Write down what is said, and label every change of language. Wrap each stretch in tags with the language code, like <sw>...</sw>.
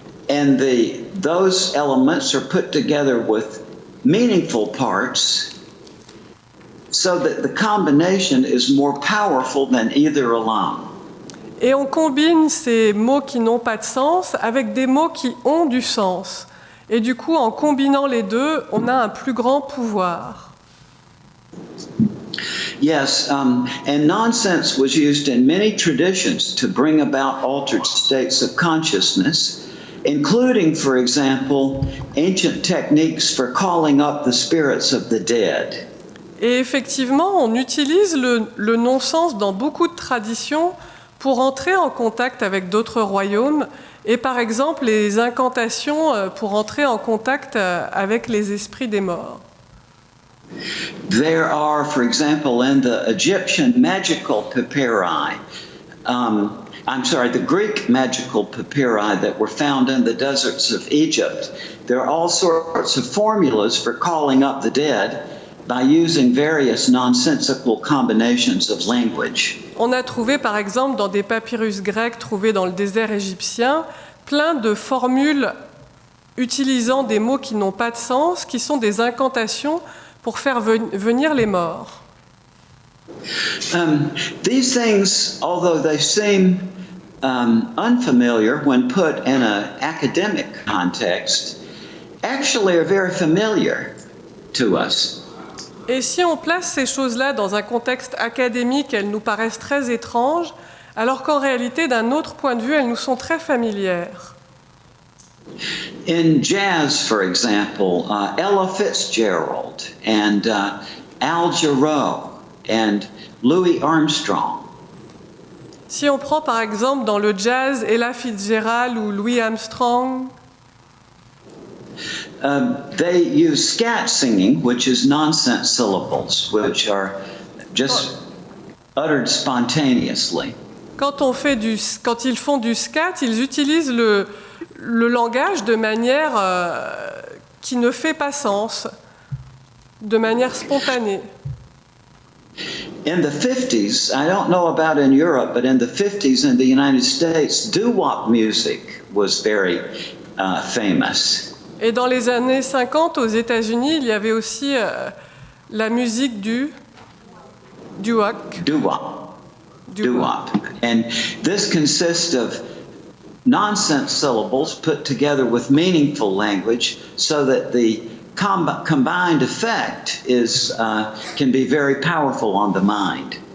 <en>And those elements are put together with meaningful parts so that the combination is more powerful than either alone.</en> <fr>Et on combine ces mots qui n'ont pas de sens avec des mots qui ont du sens. Et du coup, en combinant les deux, on a un plus grand pouvoir.</fr> <en>Yes, and nonsense was used in many traditions to bring about altered states of consciousness, including, for example, ancient techniques for calling up the spirits of the dead.</en> <fr>Et effectivement, on utilise le non-sens dans beaucoup de traditions pour entrer en contact avec d'autres royaumes, et par exemple les incantations pour entrer en contact avec les esprits des morts.</fr> <en>There are, for example, in the Egyptian magical papyri, the Greek magical papyri that were found in the deserts of Egypt, there are all sorts of formulas for calling up the dead by using various nonsensical combinations of language.</en> <fr>On a trouvé par exemple dans des papyrus grecs trouvés dans le désert égyptien plein de formules utilisant des mots qui n'ont pas de sens, qui sont des incantations pour faire venir les morts.</fr> <en>These things, although they seem unfamiliar when put in an academic context, actually are very familiar to us.</en> <fr>Et si on place ces choses-là dans un contexte académique, elles nous paraissent très étranges, alors qu'en réalité, d'un autre point de vue, elles nous sont très familières.</fr> <en>In jazz, for example, Ella Fitzgerald and Al Jarreau and Louis Armstrong.</en> <fr>Si on prend par exemple dans le jazz Ella Fitzgerald ou Louis Armstrong,</fr> <en>they use scat singing, which is nonsense syllables, which are just uttered spontaneously.</en> <fr>quand ils font du scat, ils utilisent le langage de manière qui ne fait pas sens, de manière spontanée.</fr> <en>In the 50s, I don't know about in Europe, but in the 50s in the United States, doo-wop music was very famous.</en> <fr>Et dans les années 50, aux États-Unis, il y avait aussi la musique du wop.</fr> <en>Doo-wop. And this consists of nonsense syllables put together with meaningful language so that the combined effect can be very powerful on the mind.</en>